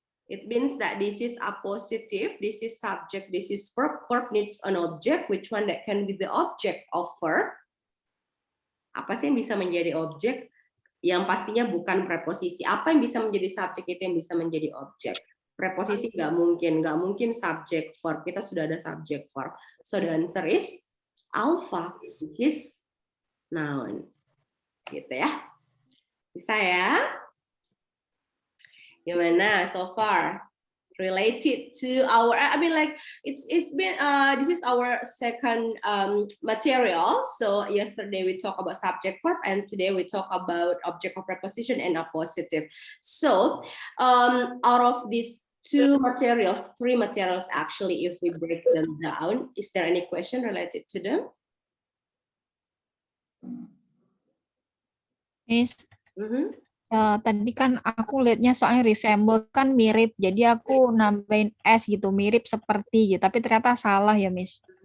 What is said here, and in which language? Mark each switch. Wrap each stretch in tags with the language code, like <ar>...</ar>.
<en>It means that this is appositive, this is subject, this is verb. Verb needs an object. Which one that can be the object of verb?</en> <id>Apa sih yang bisa menjadi objek? Yang pastinya bukan preposisi. Apa yang bisa menjadi subjek itu yang bisa menjadi objek. Preposisi nggak mungkin subject verb. Kita sudah ada subject verb.</id> <en>So the answer is alpha, which is noun.</en> <id>Gitu ya. Bisa ya? Gimana</id> <en>so far? Related to our, I mean like it's been this is our second material. So yesterday we talked about subject verb, and today we talk about object of preposition and appositive. So out of these 3 materials actually, if we break them down, is there any question related to them?</en> <id>Miss, tadi kan aku lihatnya soalnya resemble kan mirip, jadi aku nambahin S gitu, mirip seperti gitu, tapi ternyata salah ya, Miss.</id>